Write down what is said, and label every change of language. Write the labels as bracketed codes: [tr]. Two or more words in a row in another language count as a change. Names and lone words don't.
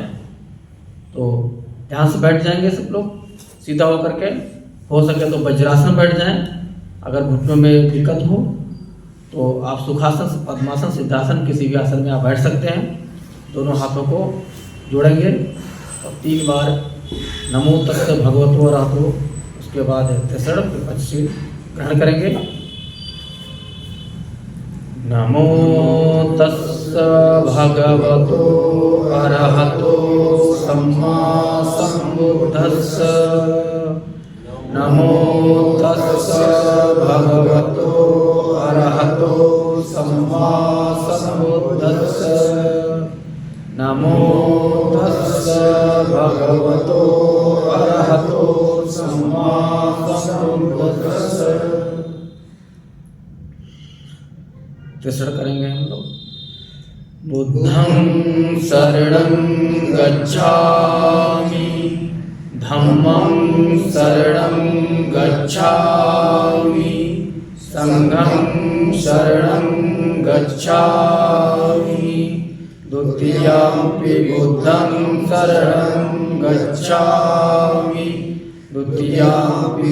[hi] तो ध्यान से बैठ जाएंगे सब लोग सीधा होकर के, हो सके तो वज्रासन बैठ जाएं। अगर घुटनों में दिक्कत हो तो आप सुखासन, पद्मासन, सिद्धासन किसी भी आसन में आप बैठ सकते हैं। दोनों हाथों को जोड़ेंगे और 3 बार [pi] नमो तस्स भगवतो अरहतो, [hi] उसके बाद तिसरण फिर पंचशील ग्रहण करेंगे। [pi] नमो तस्स भगवतो अरहतो सम्मा सम्बुद्धस्स। नमो तस्स भगवतो अरहतो सम्मा सम्बुद्धस्स। नमो तस्स भगवतो अरहतो सम्मा सम्बुद्धस्स। [hi] तिसरण करेंगे हम लोग। [pi] बुद्धं शरणं गच्छामि, धम्मं शरणं गच्छामि, संघं शरणं गच्छामि, द्वितीयंपि बुद्धं शरणं गच्छामि, द्वितीयंपि